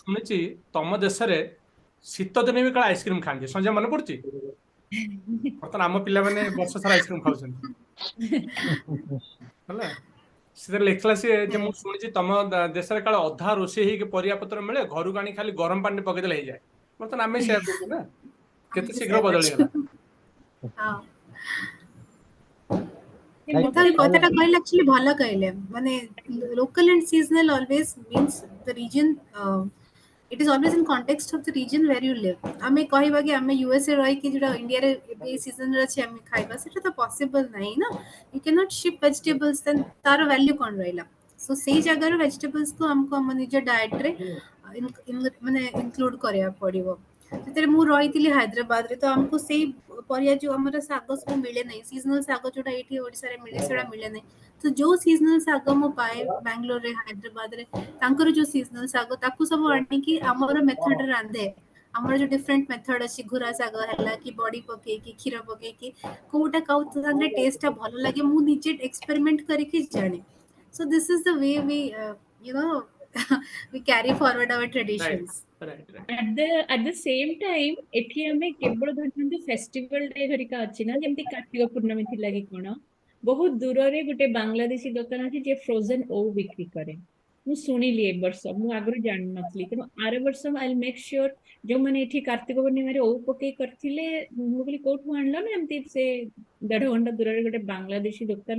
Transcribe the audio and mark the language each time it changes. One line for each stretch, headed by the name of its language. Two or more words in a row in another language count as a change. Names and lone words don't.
Odia: ଶୁଣିଛି ତମ ଦେଶରେ ଶୀତ ଦିନେ ବି କାଳେ ଆଇସ୍କ୍ରିମ ଖାଆନ୍ତି ସଞ୍ଜୟ ମନେ ପଡୁଛି ବର୍ତ୍ତମାନ ଆମ ପିଲାମାନେ ବର୍ଷ ସାରା ଆଇସ୍କ୍ରିମ ଖାଉଛନ୍ତି ହେଲା ସେଥିରେ ଲେଖିଲା ସିଏ ଯେ ମୁଁ ଶୁଣିଛି ତମ ଦେଶରେ କାଳେ ଅଧା ରୋଷେଇ ହେଇକି ପରିବା ପତ୍ର ମିଳେ ଘରକୁ ଆଣି ଖାଲି ଗରମ ପାଣିରେ ପକେଇଦେଲେ ହେଇଯାଏ ବର୍ତ୍ତମାନ ଆମେ ସେୟା କରୁଛୁ ନା କେତେ ଶୀଘ୍ର ବଦଳିଗଲା Like, କଥା କଥାଟା କହିଲେ actually ଭଲ କହିଲେ ମାନେ
English: local and seasonal always means the region it is always in context of the region where you live
Odia: ଆମେ କହିବା କି ଆମେ ୟୁଏସଏ ରହିକି ଯୋଉଟା ଇଣ୍ଡିଆରେ ଏବେ ସିଜନରେ ଅଛି ଆମେ ଖାଇବା ସେଟା ତ ପସିବଲ ନାହିଁ ନା
English: you cannot ship vegetables then
Odia: ତାର ଭ୍ୟାଲ୍ୟୁ କଣ ରହିଲା ସୋ ସେଇ ଜାଗାର ଭେଜିଟେବଲ୍ସ କୁ ଆମକୁ ଆମ ନିଜ ଡାଏଟରେ ମାନେ ଇନକ୍ଲୁଡ କରିବାକୁ ପଡିବ ସେଥିରେ ମୁଁ ରହିଥିଲି ହାଇଦ୍ରାବାଦରେ ତ ଆମକୁ ସେଇ ପରିବା ଯୋଉ ଆମର ଶାଗ ସବୁ ମିଳେ ନାହିଁ ସିଜନାଲ ଶାଗ ଯୋଉଟା ଏଇଠି ଓଡ଼ିଶାରେ ମିଳେ ସେଟା ମିଳେ ନାହିଁ ତ ଯୋଉ ସିଜନାଲ ଶାଗ ମୁଁ ପାଏ ବାଙ୍ଗାଲୋରରେ ହାଇଦ୍ରାବାଦରେ ତାଙ୍କର ଯୋଉ ସିଜନାଲ ଶାଗ ତାକୁ ସବୁ ଆଣିକି ଆମର ମେଥଡରେ ରାନ୍ଧେ ଆମର ଯୋଉ
English: different method
Odia: ଅଛି ଘୁରା ଶାଗ ହେଲା କି ବଡି ପକେଇକି କ୍ଷୀର ପକେଇକି କୋଉଟା କାଉ ତାଙ୍କର ଟେଷ୍ଟ ଟା ଭଲ ଲାଗେ ମୁଁ ନିଜେ ଏକ୍ସପେରିମେଣ୍ଟ କରିକି ଜାଣେ
English: so this is the way we you know we carry forward our ରାଇଟ୍ traditions right right at the same time
Odia: ଏଠି ଆମେ କେବଳ ଧରନ୍ତୁ
English: festival day
Odia: ଘରିକା ଅଛି ନା ଯେମିତି କାର୍ତ୍ତିକ ପୂର୍ଣ୍ଣମୀ ଥିଲା କି କଣ ବହୁତ ଦୂରରେ ଗୋଟେ ବାଂଲାଦେଶୀ ଦୋକାନ ଅଛି ଯିଏ ଫ୍ରୋଜେନ ଓଉ ବିକ୍ରି କରେ ମୁଁ ଶୁଣିଲି ଏ ବର୍ଷ ମୁଁ ଆଗରୁ ଜାଣିନଥିଲି ତେଣୁ ଆର ବର୍ଷ
English: I make sure
Odia: ଯୋଉମାନେ ଏଠି କାର୍ତ୍ତିକ ପୂର୍ଣ୍ଣିମାରେ ଓଉ ପକେଇ କରିଥିଲେ ମୁଁ କହିଲି କୋଉଠୁ ଆଣିଲ ନା ଏମିତି ସେ 1.5 ଘଣ୍ଟା ଦୂରରେ ଗୋଟେ ବାଂଲାଦେଶୀ ଦୋକାନ